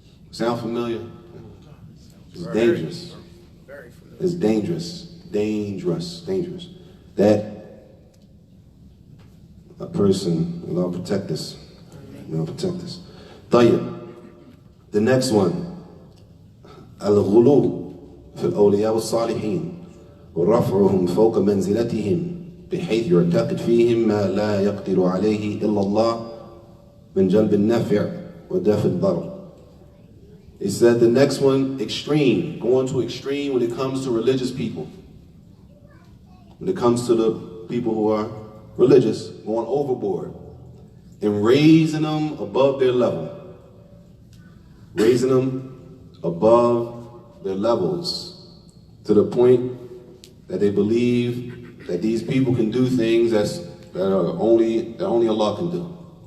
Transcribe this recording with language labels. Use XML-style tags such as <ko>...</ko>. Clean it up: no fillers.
<en>Sound familiar? It's dangerous. It's dangerous. Dangerous. That a person, Allah protect us. Allah protect us.</en> <ar>طيب.</ar> <en>The next one.</en> <ar>الغلو في الأولياء والصالحين ورفعهم فوق منزلتهم بحيث يعتقد فيهم ما لا يقدر عليه إلا الله من جلب النفع ودفع الضر.</ar> <en>He said the next one, extreme, going to extreme when it comes to religious people. When it comes to the people who are religious, going overboard and raising them above their level. Raising them above their levels to the point that they believe that these people can do things that only Allah can do.</en>